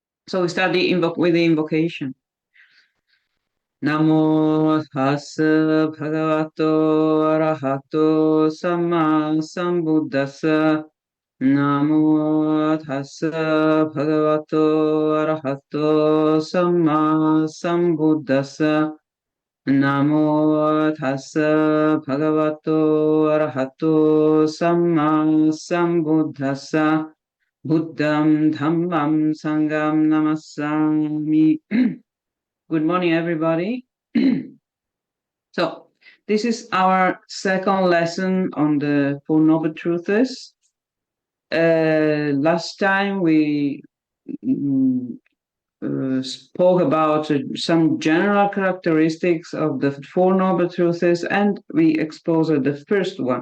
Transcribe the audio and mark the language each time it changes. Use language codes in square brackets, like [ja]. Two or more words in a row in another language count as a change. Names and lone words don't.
[en] So we start with the invocation. [pi] Namo tassa bhagavato arahato samma sambuddhassa. Namo tassa bhagavato arahato samma sambuddhassa. Namo tassa bhagavato arahato samma sambuddhassa. Buddham dhammam sangham namassami. [en] Good morning, everybody. So, this is our second lesson on the Four Noble Truths. Last time we spoke about some general characteristics of the Four Noble Truths, and we exposed the first one.